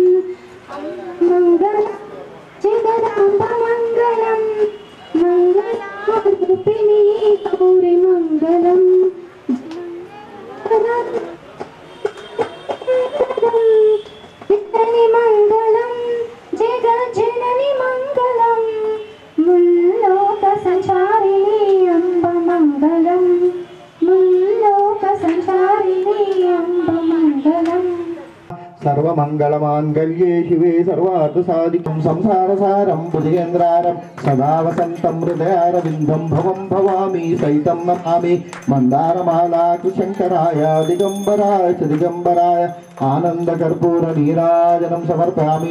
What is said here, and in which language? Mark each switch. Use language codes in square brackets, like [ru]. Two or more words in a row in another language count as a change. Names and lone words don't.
[te] మంగళం జగదాంబ మంగళం మంగళారూపిణి గౌరీ మంగళం జనని మంగళం జగజ్జనని మంగళం ముల్లోక సంచారిణి అంబ మంగళం ముల్లోక సంచారిణి అంబ మంగళం [sa] सर्वमङ्गलमाङ्गल्ये शिवे सर्वार्थसाधिकं संसारसारं भुजगेन्द्रारं सदा वसन्तं हृदयारविन्दं भवं भवामि सहितं नमामि मन्दारमालाकृशङ्कराय दिगम्बराय च दिगम्बराय आनन्दकर्पूरनीराजनं समर्पयामि।